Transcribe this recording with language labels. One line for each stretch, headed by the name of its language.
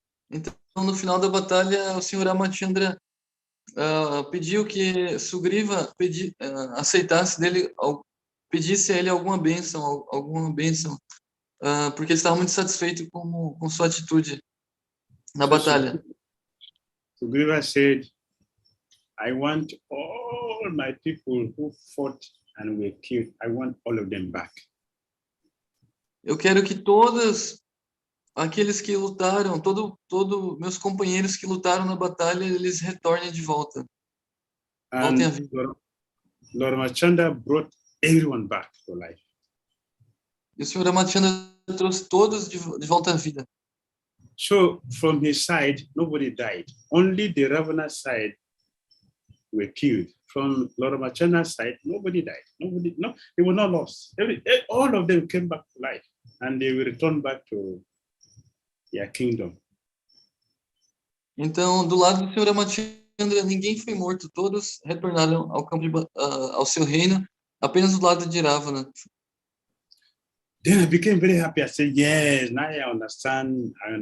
Portuguese: então no final da batalha, o Senhor Ramachandra pediu que Sugriva aceitasse dele, pedisse a ele alguma bênção, porque ele estava muito satisfeito com sua atitude na batalha.
English: Sugriva said, I want all my people who fought and were killed, I want all of them back.
Portuguese: Eu quero que todos aqueles que lutaram, todos meus companheiros que lutaram na batalha, eles retornem de volta. Voltem à vida.
English: Lord Ramachandra brought everyone back to life.
Portuguese: E o Senhor Ramachandra trouxe todos de volta à vida.
English: So from his side, nobody died. Only the Ravana side were killed. From Lord Ramachandra's side, nobody died. They were not lost. All of them came back to life, and they will return back to their kingdom.
Portuguese: Então, do lado do Senhor Ramachandra, ninguém foi morto. Todos retornaram ao seu reino, apenas do lado de Ravana.
English: Then I became very happy. I said, yes, now I understand.